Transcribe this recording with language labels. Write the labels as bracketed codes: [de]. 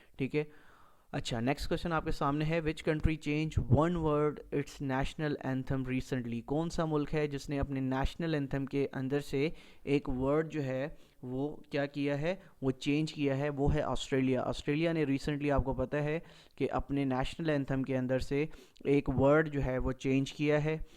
[ur] ٹھیک ہے، اچھا نیکسٹ کوسچن آپ کے سامنے ہے. [en] Which country change one word its national anthem recently. [ur] کون سا ملک ہے جس نے اپنے نیشنل اینتھم کے اندر سے ایک ورڈ جو ہے وہ کیا کیا ہے، وہ چینج کیا ہے؟ وہ ہے آسٹریلیا. آسٹریلیا نے ریسنٹلی آپ کو پتہ ہے کہ اپنے نیشنل اینتھم کے اندر سے ایک ورڈ جو ہے وہ چینج کیا ہے.